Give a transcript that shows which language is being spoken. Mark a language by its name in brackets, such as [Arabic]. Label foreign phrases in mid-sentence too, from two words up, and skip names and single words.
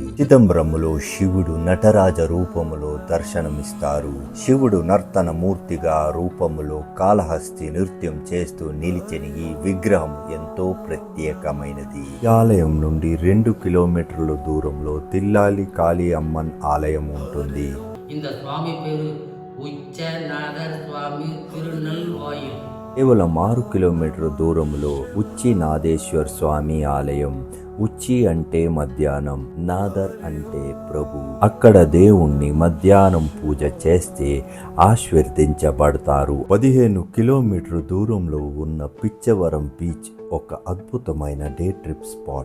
[Telugu] చిదంబరములో శివుడు నటరాజ రూపములో దర్శనమిస్తారు. శివుడు నర్తన మూర్తిగా రూపములో కాళహస్తి నృత్యం చేస్తూ నిలిచిన ఈ విగ్రహం ఎంతో ప్రత్యేకమైనది. ఈ ఆలయం నుండి 2 కిలోమీటర్ల దూరంలో తిల్లాలి కాళీ అమ్మన్ ఆలయం ఉంటుంది. [Tamil] இந்த சுவாமி பேரு உச்சநாதர் சுவாமி திருநெல்வாயில். [Telugu] కేవలం 6 కిలోమీటర్ల దూరంలో ఉచ్చినాథేశ్వర్ స్వామి ఆలయం. ఉచ్చి అంటే మధ్యాహ్నం, నాదర్ అంటే ప్రభు. అక్కడ దేవుణ్ణి మధ్యాహ్నం పూజ చేస్తే ఆశీర్వదించబడతారు. 15 కిలోమీటర్ల దూరంలో ఉన్న పిచ్చవరం బీచ్ ఒక అద్భుతమైన [English] day trip spot.